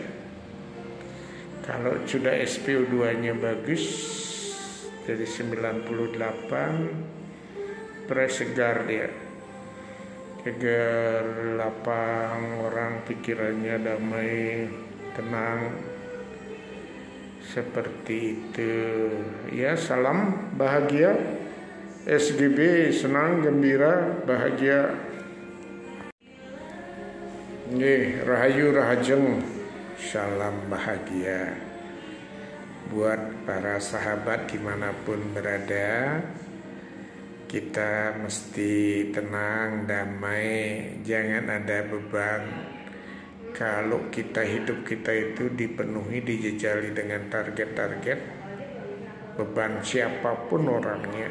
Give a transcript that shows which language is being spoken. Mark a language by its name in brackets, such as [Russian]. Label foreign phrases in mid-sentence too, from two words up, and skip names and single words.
[Indonesian] Kalau sudah SpO2-nya bagus, jadi 98, segar dia, segar, lapang, orang pikirannya damai, tenang, seperti itu. Ya, salam bahagia, SGB, senang, gembira, bahagia. [Balinese] Rahayu rahajeng, [Indonesian] salam bahagia buat para sahabat dimanapun berada. Kita mesti tenang, damai, jangan ada beban. Kalau hidup kita itu dipenuhi, dijejali dengan target-target, beban siapapun orangnya.